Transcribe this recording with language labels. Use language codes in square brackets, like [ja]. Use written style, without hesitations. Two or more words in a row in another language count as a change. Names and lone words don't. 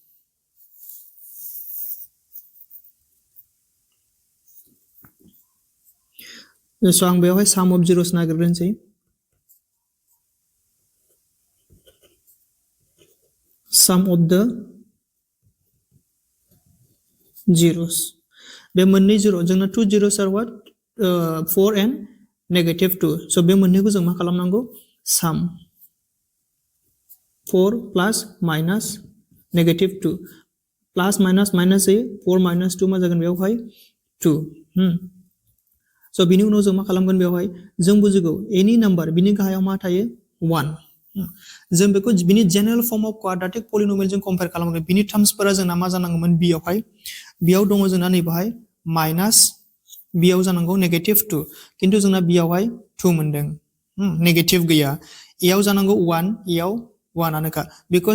[brx] सो आं बेवहाय [en] sum of zeros [brx] नागिरग्रोनोसै [en] sum of the zeros [brx] बे मोननै जिरो जोंना [en] 2 zeros are what 4 and negative 2 [brx] सो बे मोननैखौ जों मा खालामनांगौ साम [en] 4 plus minus negative 2 plus minus minus [brx] जायो [en] 4 minus 2 [brx] मा जागोन बेवहाय [en] 2 [brx] सो बिनि उनाव जों मा खालामगोन बेवहाय जों बुजिगौ [en] any number [brx] बिनि गाहायाव मा थायो 1 जों बेखौ बिनि [en] general form of quadratic polynomial [brx] जों कम्पेयर खालामगोन बिनि टर्म्सफोरा जोंना मा जानांगौमोन बियावहाय बियाव दङ जोंना नैबाहाय माइनास बियाव जानांगौ [en] negative 2 [brx] किन्तु जोंना बियावहाय 2 मोनदों नेगेटिव गैया एयाव जानांगौ 1 एयाव 1 आनोखा बिकज